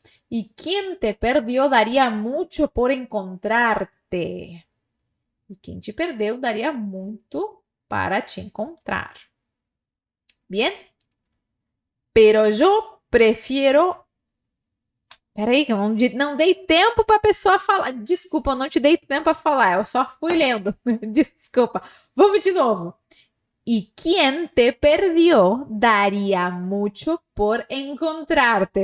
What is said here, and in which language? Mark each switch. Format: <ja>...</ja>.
<es>Y quien te perdió daría mucho por encontrarte.</es> <pt>E quem te perdeu daria muito para te encontrar.</pt> <es>Bien? Pero yo prefiero...</es> <pt>Peraí, que eu não dei tempo para a pessoa falar. Desculpa, eu não te dei tempo para falar. Eu só fui lendo. Desculpa. Vamos de novo.</pt> <es>Y quien te perdió daría mucho por encontrarte.</es>